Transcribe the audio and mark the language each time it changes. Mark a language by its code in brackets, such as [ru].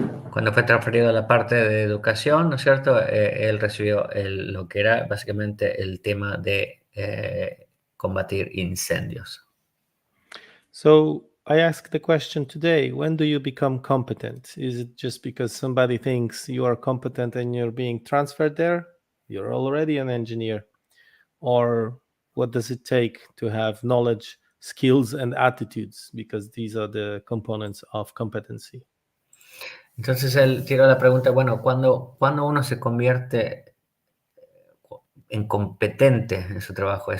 [es] Cuando fue transferido a la parte de educación, ¿no es cierto? Él recibió lo que era básicamente el tema de combatir incendios. [en] So I ask the question today, when do you become competent? Is it just because somebody thinks you are competent and you're being transferred there? You're already an engineer. Or what does it take to have knowledge, skills, and attitudes? Because these are the components of competency. [es] Entonces él tiró la pregunta, bueno, ¿cuándo uno se convierte en competente en su trabajo?